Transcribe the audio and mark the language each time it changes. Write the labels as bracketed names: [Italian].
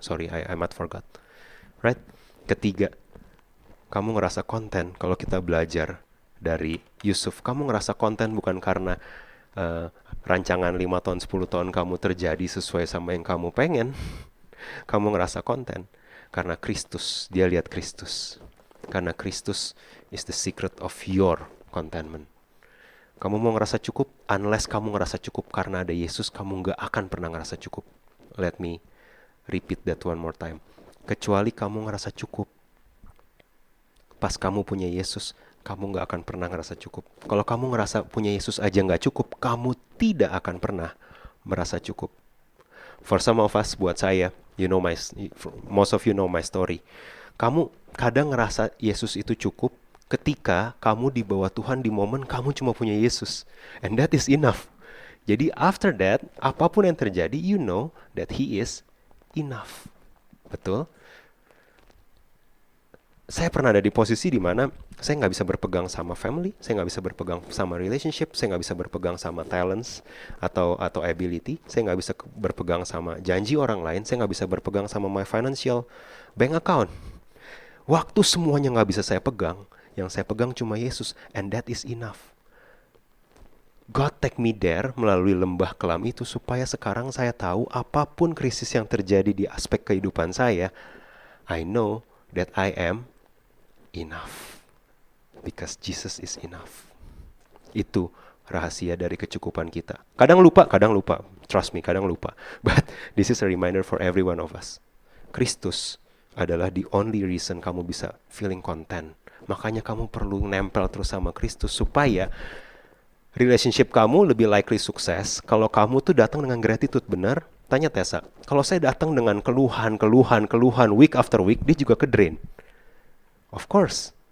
[English] Sorry, I might forgot. Right? [Indonesian] Ketiga, kamu ngerasa konten kalau kita belajar dari Yusuf. Kamu ngerasa konten bukan karena rancangan 5 tahun, 10 tahun kamu terjadi sesuai sama yang kamu pengen. Kamu ngerasa konten karena Kristus, dia lihat Kristus. Karena Kristus [English] is the secret of your contentment. [Indonesian] Kamu mau ngerasa cukup, [English] unless [Indonesian] kamu ngerasa cukup karena ada Yesus, kamu gak akan pernah ngerasa cukup. [English] Let me repeat that one more time. [Indonesian] Kecuali kamu ngerasa cukup. Pas kamu punya Yesus, kamu gak akan pernah ngerasa cukup. Kalau kamu ngerasa punya Yesus aja gak cukup, kamu tidak akan pernah merasa cukup. [English] For some of us, [Indonesian] buat saya, [English] most of you know my story. [Indonesian] Kamu kadang ngerasa Yesus itu cukup ketika kamu di bawah Tuhan di momen kamu cuma punya Yesus. [English] And that is enough. [Indonesian] Jadi [English] after that, [Indonesian] apapun yang terjadi, [English] you know that He is enough. [Indonesian] Betul? Saya pernah ada di posisi di mana saya nggak bisa berpegang sama family, saya nggak bisa berpegang sama relationship, saya nggak bisa berpegang sama talents atau ability, saya nggak bisa berpegang sama janji orang lain, saya nggak bisa berpegang sama [English] my financial bank account. [Indonesian] Waktu semuanya nggak bisa saya pegang, yang saya pegang cuma Yesus, [English] and that is enough. God take me there [Indonesian] melalui lembah kelam itu supaya sekarang saya tahu apapun krisis yang terjadi di aspek kehidupan saya, [English] I know that I am enough. Because Jesus is enough. [Indonesian] Itu rahasia dari kecukupan kita. Kadang lupa. [English] Trust me, [Indonesian] kadang lupa. [English] But this is a reminder for every one of us. [Indonesian] Kristus adalah the only reason kamu bisa feeling content. Makanya kamu perlu nempel terus sama Kristus supaya relationship kamu lebih likely sukses. Kalau kamu tuh datang dengan gratitude, benar? Tanya Tessa, kalau saya datang dengan keluhan [English] week after week, [Indonesian] dia juga ke-drain. [English] Of course.